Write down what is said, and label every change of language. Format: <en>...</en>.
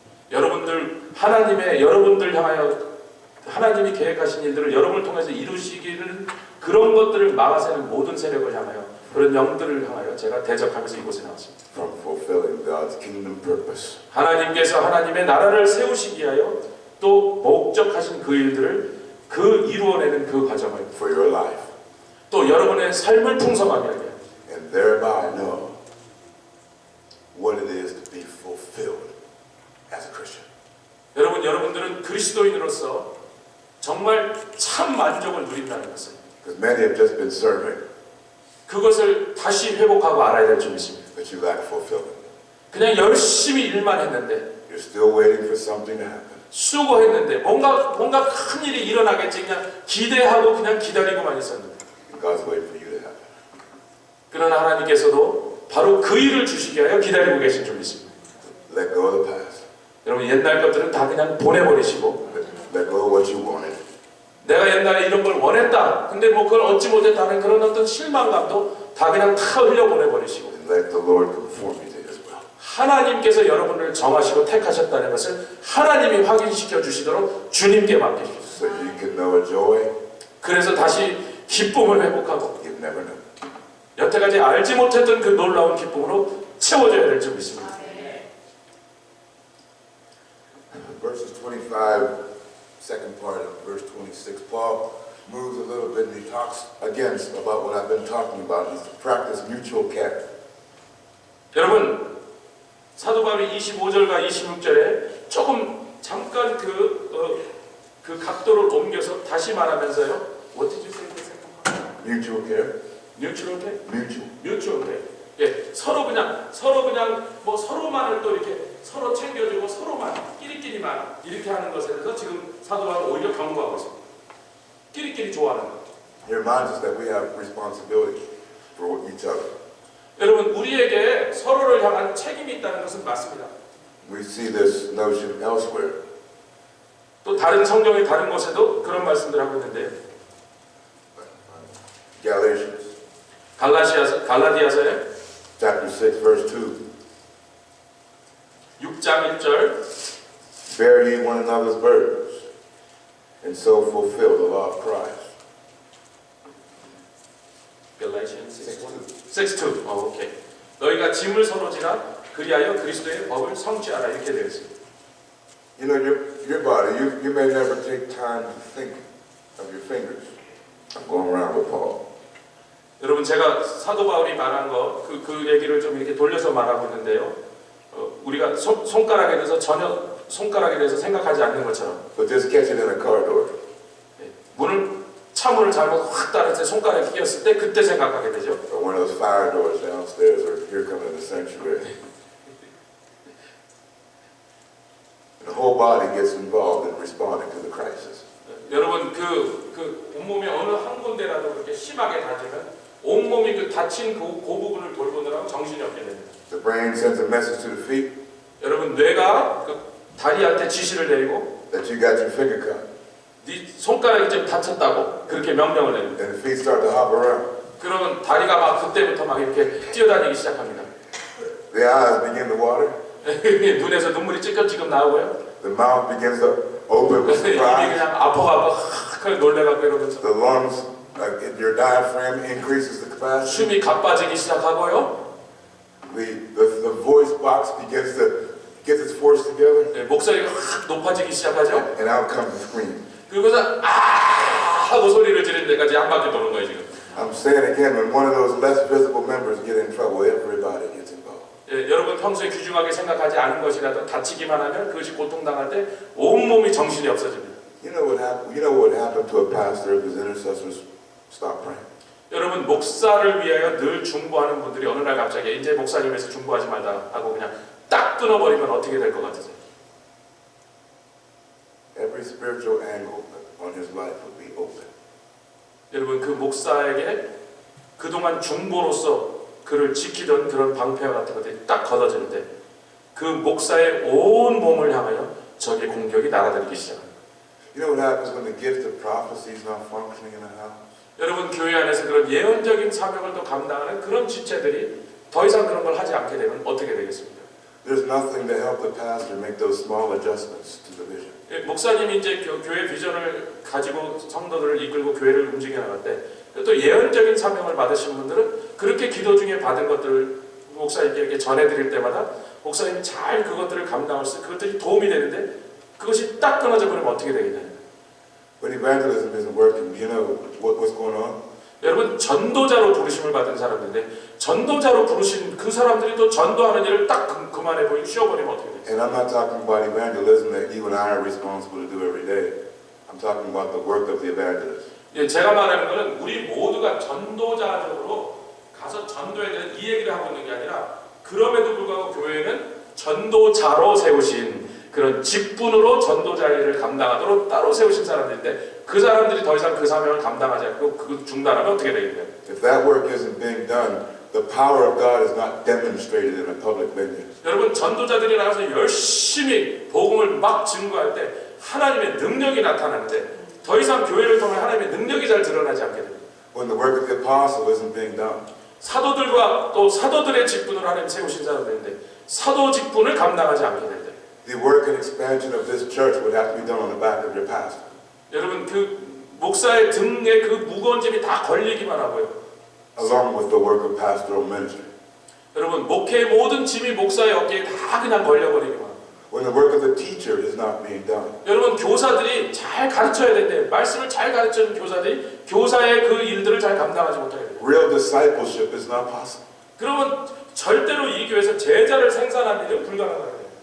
<ko>여러분들 향하여 하나님이 계획하신 일들을 여러분을 통해서 이루시기를 그런 것들을 막아서는 모든 세력을 향하여 그런 영들을 향하여 제가 대적하면서 이곳에 나왔습니다.</ko> <en>From fulfilling God's kingdom purpose</en> <ko>하나님께서 하나님의 나라를 세우시기 위하여 또 목적하신 그 일들을 이루어내는 그 과정을</ko> <en>for your life</en> <ko>또 여러분의 삶을 풍성하게 하게</ko> <en>and thereby know what it is to be fulfilled as a Christian.</en> <ko>여러분들은 그리스도인으로서 정말 참 만족을 누린다는 것을</ko> <en>Because many have just been serving.</en> <ko>그것을 다시 회복하고 알아야 될 줄 믿습니다.</ko> <en>That you lack fulfillment.</en> <ko>그냥 열심히 일만 했는데</ko> <en>You're still waiting for something to happen.</en> <ko>수고했는데 뭔가 큰 일이 일어나겠지 그냥 기대하고 그냥 기다리고만 있었는데</ko> <en>And God's waiting for you to happen.</en> <ko>그러나 하나님께서도 바로 그 일을 주시기 위하여 기다리고 계신 줄 믿습니다.</ko> <en>Let go of the past.</en> <ko>여러분 옛날 것들은 다 그냥 보내버리시고</ko> <en>Let go of what you wanted.</en> <ko>내가 옛날에 이런 걸 원했다 근데 뭐 그걸 얻지 못했다는 그런 어떤 실망감도 다 그냥 다 흘려보내버리시고</ko> <en>And let the Lord conform you to His will.</en> <ko>하나님께서 여러분을 정하시고 택하셨다는 것을 하나님이 확인시켜 주시도록 주님께 맡기십시오.</ko> <en>So you can know a joy</en> <ko>그래서 다시 기쁨을 회복하고</ko> <en>you've never known.</en> <ko>여태까지 알지 못했던 그 놀라운 기쁨으로 채워져야 될 줄 믿습니다.</ko> <en>Verses 25, second part of verse 26, Paul moves a little bit and he talks again about what I've been talking about. He's to practice mutual care.</en> <ko>여러분 사도 바울이 25절과 26절에 조금 잠깐 그 각도를 옮겨서 다시 말하면서요.</ko> <en>What did you say? Mutual care. Mutual care? Mutual. Mutual care.</en> <ko>예, 서로 그냥 뭐 서로만을 또 이렇게 서로 챙겨주고 서로만 끼리끼리만 이렇게 하는 것에 대해서 지금 사도 바울은 오히려 경고하고 있습니다. 끼리끼리 좋아하는 것.</ko> <en>He reminds us that we have responsibility for each other.</en> <ko>여러분 우리에게 서로를 향한 책임이 있다는 것은 맞습니다.</ko> <en>We see this notion elsewhere.</en> <ko>또 다른 성경의 다른 곳에도 그런 말씀들 하고 있는데</ko> <en>Galatians</en> <ko>갈라디아서에</ko> <en>chapter 6 verse 2.</en> <ko>6장 1절</ko> <en>Bear ye one another's burdens and so fulfill the law of Christ. Galatians 6:2. 오케이.</en> <ko>너희가 짐을 서로 지라 그리하여 그리스도의 법을 성취하라 이렇게 되어 있습니다.</ko> <en>You know, your body, you may never take time to think of your fingers. I'm going around with Paul.</en> <ko>여러분 제가 사도 바울이 말한 거 그 얘기를 좀 이렇게 돌려서 말하고 있는데요. 우리가 손가락에 대해서 전혀 손가락에 대해서 생각하지 않는 것처럼.</ko> <en>But just catch it in a car door.</en> <ko>차문을 잘못 확 따라서 손가락에 끼었을 때 그때 생각하게 되죠.</ko> <en>Or one of those fire doors downstairs, or here coming the sanctuary. The whole body gets involved in responding to the crisis.</en> <ko>여러분 그 온몸이 어느 한 군데라도 그렇게 심하게 다치면 온몸이 그 다친 그 부분을 돌보느라고 정신이 없게 됩니다.</ko> <en>The brain sends a message to the feet</en> <ko>여러분 뇌가 그 다리한테 지시를 내리고</ko> <en>that you got your finger cut.</en> <ko>네 손가락이 좀 다쳤다고 그렇게 명령을 내립니다.</ko> <en>And the feet start to hop around.</en> <ko>그러면 다리가 막 그때부터 막 이렇게 뛰어다니기 시작합니다.</ko> <en>The eyes begin to water.</en> <ko>눈에서 눈물이 찔끔찔끔 나오고요.</ko> <en>The mouth begins to open with</en> <ko>입이</ko> <en>surprise.</en> <ko>그냥 아파가지고 확 놀래갖고 이러면서</ko> <en>The lungs, your diaphragm increases the capacity.</en> <ko>숨이 가빠지기 시작하고요.</ko> <en>The voice box begins to get its force together.</en> <ko>목소리가 확 높아지기 시작하죠.</ko> <en>And out comes the scream.</en> <ko>그러고서 아 하고 소리를 지르는 데까지 한 바퀴 도는 거예요 지금.</ko> <en>I'm saying again, when one of those less visible members get in trouble, everybody gets involved.</en> <ko>예, 여러분 평소에 귀중하게 생각하지 않은 것이라도 다치기만 하면 그것이 고통당할 때 온몸이 정신이 없어집니다.</ko> <en>You know what happened to a pastor if his intercessors stop praying?</en> <ko>여러분 목사를 위하여 늘 중보하는 분들이 어느 날 갑자기 이제 목사님에서 중보하지 말다 하고 그냥 딱 끊어버리면 어떻게 될 것 같으세요?</ko> <en>Every spiritual angle on his life would be open.</en> <ko>여러분 그 목사에게 그동안 중보로서 그를 지키던 그런 방패와 같은 것들이 딱 걷어지는데 그 목사의 온 몸을 향하여 적의 공격이 날아들기 시작합니다.</ko> <en>You know what happens when the gift of prophecy is not functioning in a house?</en> <ko>여러분 교회 안에서 그런 예언적인 사명을 또 감당하는 그런 지체들이 더 이상 그런 걸 하지 않게 되면 어떻게 되겠습니까?</ko> <en>There's nothing to help the pastor make those small adjustments to the vision.</en> <ko>예, 목사님이 이제 교회 비전을 가지고 성도들을 이끌고 교회를 움직여 나갈 때 또 예언적인 사명을 받으신 분들은 그렇게 기도 중에 받은 것들을 목사님께 이렇게 전해드릴 때마다 목사님이 잘 그것들을 감당할 수 그것들이 도움이 되는데 그것이 딱 끊어져 버리면 어떻게 되겠냐.</ko> <en>When evangelism isn't working, you know what's going on?</en> <ko>여러분 전도자로 부르심을 받은 사람들인데 전도자로 부르신 그 사람들이 또 전도하는 일을 딱 그만해 버리고 쉬어버리면 어떻게 되겠어요?</ko> <en>And I'm not talking about evangelism that you and I are responsible to do every day. I'm talking about the work of the evangelist.</en> <ko>예, 제가 말하는 것은 우리 모두가 전도자적으로 가서 전도해야 되는 이 얘기를 하고 있는 게 아니라 그럼에도 불구하고 교회는 전도자로 세우신 그런 직분으로 전도자 일을 감당하도록 따로 세우신 사람들인데 그 사람들이 더 이상 그 사명을 감당하지 않고 그 중단하면 어떻게 되겠어요?</ko> <en>If that work isn't being done, the power of God is not demonstrated in a public venue.</en> <ko>여러분 전도자들이 나가서 열심히 복음을 막 증거할 때 하나님의 능력이 나타나는데 더 이상 교회를 통해 하나님의 능력이 잘 드러나지 않게 됩니다.</ko> <en>When the work of the apostle isn't being done.</en> <ko>사도들과 또 사도들의 직분을 하나님 세우신 사람들인데 사도 직분을 감당하지 않게 될 때</ko> <en>The work and expansion of this church would have to be done on the back of your pastor.</en> <ko>여러분 그 목사의 등에 그 무거운 짐이 다 걸리기만 하고요.</ko> <en>Along with the work of pastoral ministry.</en> <ko>여러분 목회의 모든 짐이 목사의 어깨에 다 그냥 걸려버리기만 하고</ko> <en>When the work of the teacher is not being done.</en> <ko>여러분 교사들이 잘 가르쳐야 되는데 말씀을 잘 가르치는 교사들이 교사의 그 일들을 잘 감당하지 못하게 돼요.</ko> <en>Real discipleship is not possible.</en> <ko>그러면 절대로 이 교회에서 제자를 생산하는 일은 불가능하게 돼요.</ko>